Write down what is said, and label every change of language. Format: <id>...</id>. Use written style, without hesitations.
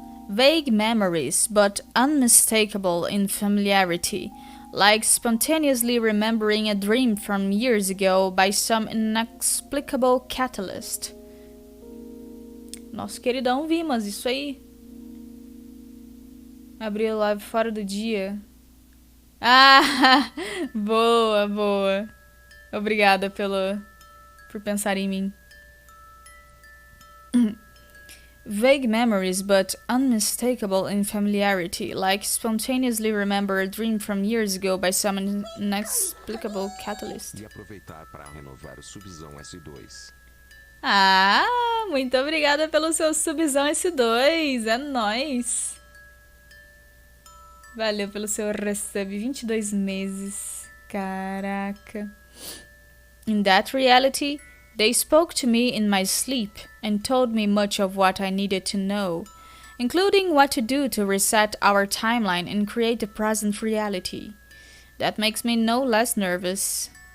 <en>Vague memories, but unmistakable in familiarity, like spontaneously remembering a dream from years ago by some inexplicable catalyst.</en> <pt>Nosso queridão Vimas, isso aí. Abriu live fora do dia. Ah, boa, boa. Obrigada por pensar em mim.</pt> <en>Vague memories, but unmistakable in familiarity, like spontaneously remember a dream from years ago by some inexplicable catalyst.</en> <pt>E aproveitar para renovar o subzão S2. Ah, muito obrigada pelo seu subzão S2, é nóis. Valeu pelo seu resub, 22 meses, caraca.</pt> <en>In that reality, they spoke to me in my sleep and told me much of what I needed to know, including what to do to reset our timeline and create the present reality. That makes me no less nervous.</en>